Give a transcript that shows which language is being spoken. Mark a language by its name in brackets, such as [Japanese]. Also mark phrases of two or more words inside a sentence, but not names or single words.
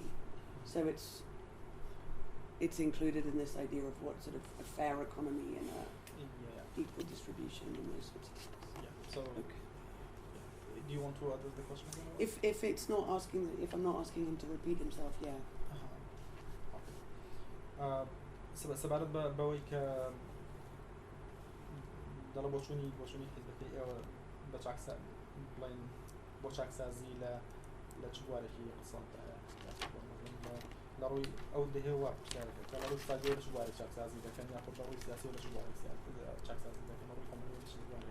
[English] So it's included in this idea of what sort of a fair economy and a equal distribution and those sorts of things. Yeah. So, okay. Do you want to address the question again? If it's not asking, if I'm not asking him to repeat himself, yeah. [Central Kurdish] سەبارەت بەوەی کە دەڵە بۆچوونی حیزبەکەی ئێوە بە چاکسا بڵین بۆ چاکسازی لە چ بوارێکی قسەڵتایە لە ڕووی ئەو دەهێوە پرسیارەکە کە لە ڕووی اقتصادی لە چ بوارێک چاکسازی دەکەن یاخود لە ڕووی سیاسی لە چ بوارێک چاکسازی دەکەن لە ڕووی کۆمەڵی لە چ بوارێک.